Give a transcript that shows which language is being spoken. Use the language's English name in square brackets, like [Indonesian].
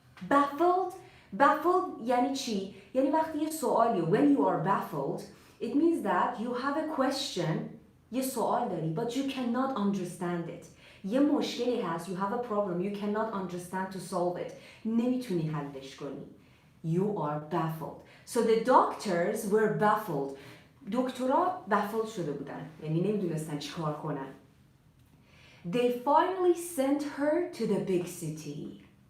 [English] Baffled [Persian] یعنی چی؟ یعنی وقتی یه سوالی [English] when you are baffled it means that you have a question، [Persian] یه سوال داری [English] but you cannot understand it. [Persian] یه مشکلی هست [English] you have a problem you cannot understand to solve it. [Persian] نمیتونی حلش کنی. [English] You are baffled. So the doctors were baffled. [Persian] دکترها baffled شده بودن، یعنی نمیدونستن چی کار کنن. [English] They finally sent her to the big city.